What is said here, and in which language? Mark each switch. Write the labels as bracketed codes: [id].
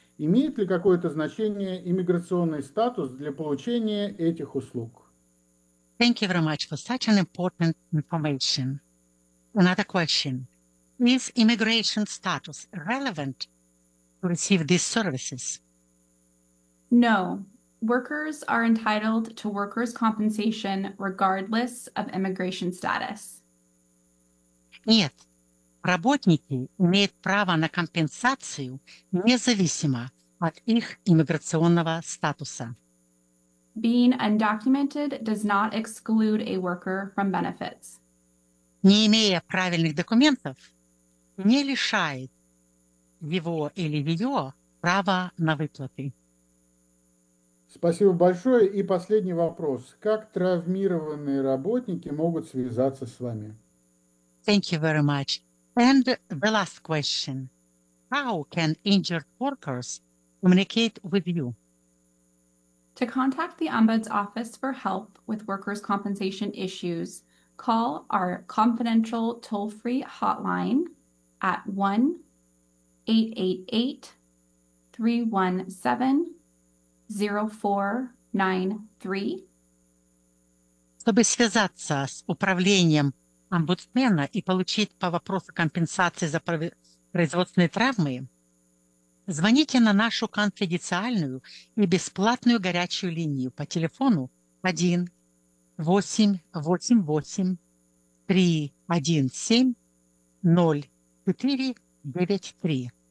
[ru] Имеет ли какое-то значение иммиграционный статус для получения этих услуг? [en] Thank you very much for such an important information. Another question. Is immigration status relevant to receive these services? No. Workers are entitled to workers' compensation regardless of immigration status. [ru] Нет. Работники имеют право на компенсацию независимо от их иммиграционного статуса. [en] Being undocumented does not exclude a worker from benefits. [ru] Не имея правильных документов, не лишает его или ее права на выплаты. Спасибо большое. И последний вопрос. Как травмированные работники могут связаться с вами? [en] Thank you very much. And the last question. How can injured workers communicate with you? To contact the Ombuds Office for help with workers' compensation issues, call our confidential toll-free hotline at 1-888-317-0493. [ru] Чтобы связаться с управлением омбудсмена и получить по вопросу компенсации за производственные травмы, звоните на нашу конфиденциальную и бесплатную горячую линию по телефону 1-888-317-0493.